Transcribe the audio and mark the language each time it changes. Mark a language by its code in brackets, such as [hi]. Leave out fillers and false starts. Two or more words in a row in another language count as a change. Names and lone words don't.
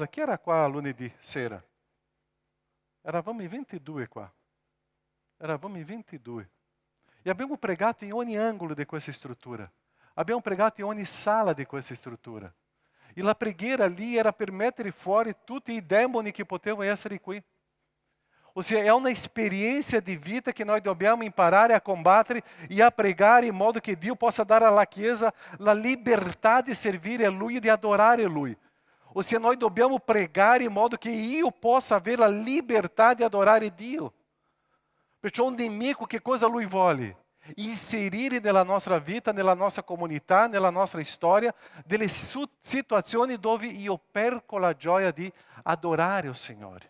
[it] Chi era qua lunedì sera? Eravamo in 22 qua. Eravamo in 22. E abbiamo pregato in ogni angolo di questa struttura. Abbiamo pregato in ogni sala di questa struttura. E la preghiera lì era per mettere fuori tutti i demoni che potevano essere qui. [pt] Ou seja, é uma experiência de vida que nós [it] dobbiamo imparare a combattere e a pregare in modo che Dio possa dar alla Chiesa la libertà di servire a Lui e di adorare a Lui. [pt] Ou seja, nós [it] dobbiamo pregare in modo che io possa avere la libertà di adorare Dio. Perciò un nemico che cosa lui vuole? Inserire nella nostra vita, nella nostra comunità, nella nostra storia, delle situazioni dove io perco la gioia di adorare il Signore.